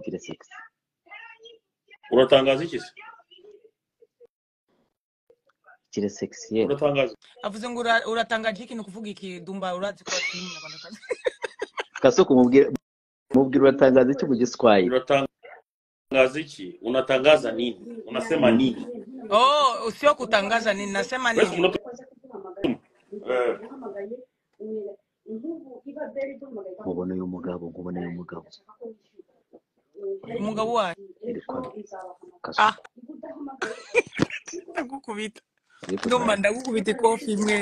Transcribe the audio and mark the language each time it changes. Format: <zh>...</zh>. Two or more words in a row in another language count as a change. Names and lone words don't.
<rw>uratangaza iki se Igire sexy. uratangaza avuze ngo uratangaje ikintu kuvuga iki Ddumba urazi ko ari umunyarwandakazi Kasuku mubwira uratangaza iki mu Giswahili?</rw> <sw>Unatangaza iki? Unatangaza nini? Unasema nini? Oh, sio kutangaza nini, nasema nini?</sw> <rw>Nkubona uyu mugabo. Umugabo wawe? Ah. Ndagukubita. Ddumba ndagukubita ikofi imwe.</rw>